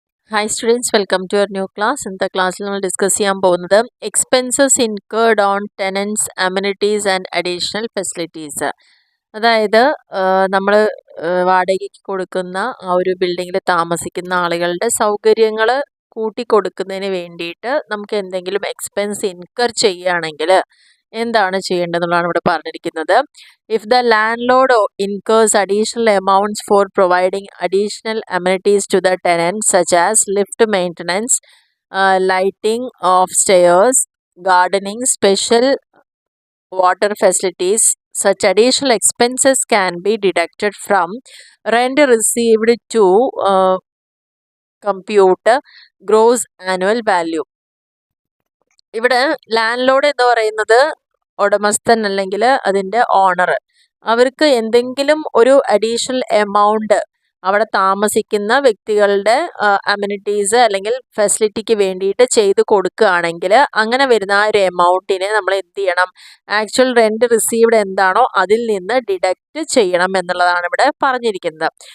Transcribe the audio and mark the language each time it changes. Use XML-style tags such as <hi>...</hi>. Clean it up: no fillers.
<en>Hi students, welcome to our new class. In the class we will discuss</en> <ml>ചെയ്യാൻ പോകുന്നത്</ml> <en>expenses incurred on tenants, amenities and additional facilities.</en> <ml>അതായത് നമ്മൾ വാടകയ്ക്ക് കൊടുക്കുന്ന ആ ഒരു ബിൽഡിങ്ങിൽ താമസിക്കുന്ന ആളുകളുടെ സൗകര്യങ്ങൾ കൂട്ടിക്കൊടുക്കുന്നതിന് വേണ്ടിയിട്ട് നമുക്ക് എന്തെങ്കിലും എക്സ്പെൻസ് ഇൻകർ ചെയ്യുകയാണെങ്കിൽ എന്താണ് ചെയ്യേണ്ടതെന്നുള്ളതാണ് ഇവിടെ പറഞ്ഞിരിക്കുന്നത്.</ml> <en>If the landlord incurs additional amounts for providing additional amenities to the tenant, such as lift maintenance, lighting of stairs, gardening, special water facilities, such additional expenses can be deducted from rent received to compute gross annual value.</en> <ml>ഇവിടെ land load എന്ന് പറയുന്നത് ഉടമസ്ഥൻ അല്ലെങ്കിൽ അതിൻ്റെ owner, അവർക്ക് എന്തെങ്കിലും ഒരു additional amount അവിടെ താമസിക്കുന്ന വ്യക്തികളുടെ അമ്യൂണിറ്റീസ് അല്ലെങ്കിൽ ഫെസിലിറ്റിക്ക് വേണ്ടിയിട്ട് ചെയ്ത് കൊടുക്കുകയാണെങ്കിൽ അങ്ങനെ വരുന്ന ആ ഒരു എമൗണ്ടിനെ നമ്മൾ എന്ത് ചെയ്യണം, ആക്ച്വൽ റെൻറ്റ് റിസീവ്ഡ് എന്താണോ അതിൽ നിന്ന് ഡിഡക്റ്റ് ചെയ്യണം എന്നുള്ളതാണ് ഇവിടെ പറഞ്ഞിരിക്കുന്നത്.</ml>